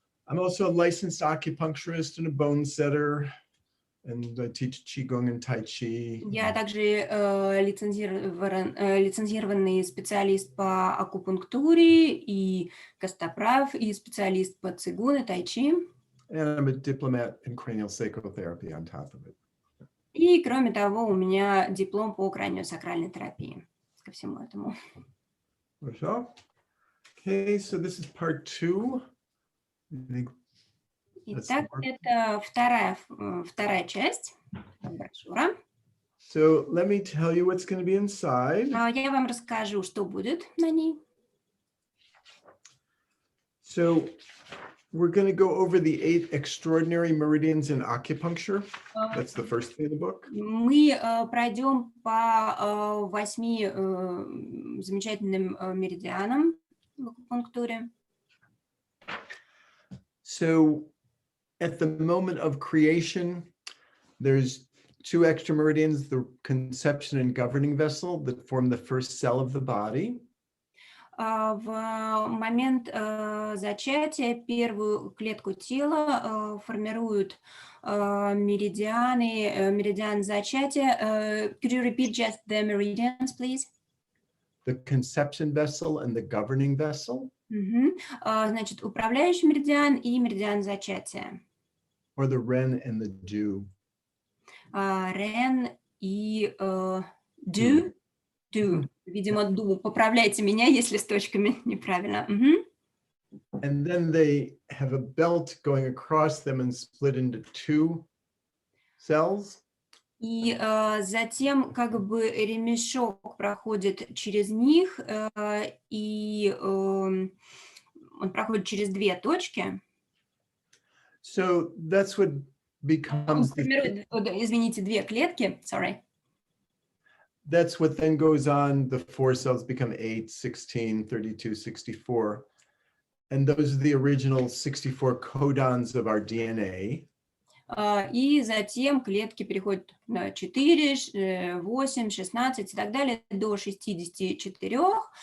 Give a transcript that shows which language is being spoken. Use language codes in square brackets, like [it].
[en] I'm also a licensed acupuncturist and a bone setter, and I teach Qigong and Tai Chi. [ru] Я также лицензированный специалист по акупунктуре и костоправ, и специалист по цигун и тайчи. [en] And I'm a diplomat in cranial sacral therapy on top of it. [ru] И, кроме того, у меня диплом по краниосакральной терапии ко всему этому. [en] Okay, so this is part 2. [ru] Итак, это вторая часть брошюра. [en] So let me tell you what's going to be inside. [ru] Я вам расскажу, что будет на ней. [en] So we're going to go over the 8 extraordinary meridians in acupuncture. That's the first thing in the book. [ru] Мы пройдем по 8 замечательным меридианам в акупунктуре. [en] So at the moment of creation, there's 2 extra meridians, the conception and governing vessel that form the first cell of the body. [ru] В момент зачатия первую клетку тела формируют меридиан зачатия. [en] Could you repeat just the meridians, please? The conception vessel and the governing vessel. [ru] Значит, управляющий меридиан и меридиан зачатия. [en] Or the Ren and the Du. [ru] Рен и Du. Видимо, ду. Поправляйте меня, если с точками неправильно. [en] And then they have a belt going across them and split into 2 cells. [ru] И затем как бы ремешок проходит через них, и он проходит через 2 точки. [en] So that's what becomes [ru] Извините, 2 клетки, [en] sorry. That's what then goes on. The 4 cells become 8, 16, 32, 64. And those are the original 64 codons of our DNA. [ru] И затем клетки переходят на 4, 8, 16 и так далее до 64.